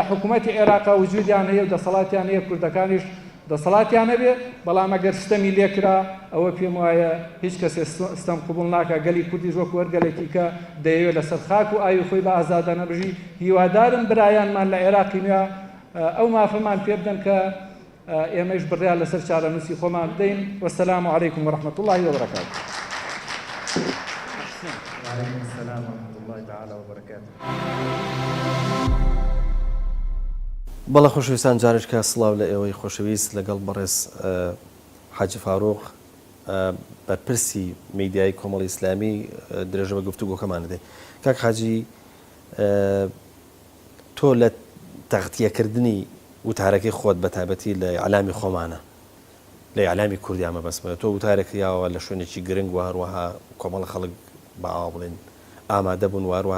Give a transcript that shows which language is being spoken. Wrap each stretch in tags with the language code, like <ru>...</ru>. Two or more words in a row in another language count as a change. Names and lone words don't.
<ckb>حکوومەتی عێراقا وجودیان هەیە و دەسەڵاتیان هەیە کوردەکانیش دەسەڵاتیان هەبێ بەڵام ئەگەر ستەمی لێکرا ئەوە پێم وایە هیچ کەسێ ستەم قبوڵ ناکە گەلی کوردیش وەکو وەرگەلێکی کە دەیەوێت لەسەر خاک و ئاوی خۆی بە ئازادانە بژی هیوادارم برایانمان لە عێراقی نوێ ئەو مافەمان پێ بدەن کە ئێمەش بڕیان لەسەر چارەنووسی خۆمان بدەین</ckb> <ar>وەسەلام عەلەیکم وەرەحمەتوڵڵاهی وبەرەکاتوه. وعليكم السلام ورحمة الله تعالى وبركاته.</ar> <ckb>بەڵە خۆشەویستان جارێککە سڵاو لە ئێوەی خۆشەویست لەگەڵ بەڕێز حاجی فاروق بەرپرسی میدیای کۆمەڵی ئیسلامی درێژە بە گفتوگۆکەمان دێ. کاک حاجی تۆ لە تەغتیەکردنی وتارەکەی خۆت بە تایبەتی لە ئیعلامی خۆمانە لە ئیعلامی کوردیامە بەسمە تۆ وتارێک یاوە لە شوێنێکی گرنگ و هەروەها کۆمەڵ خەڵک بەئاوا بڵێن ئامادە بوون و هەروەها</ckb>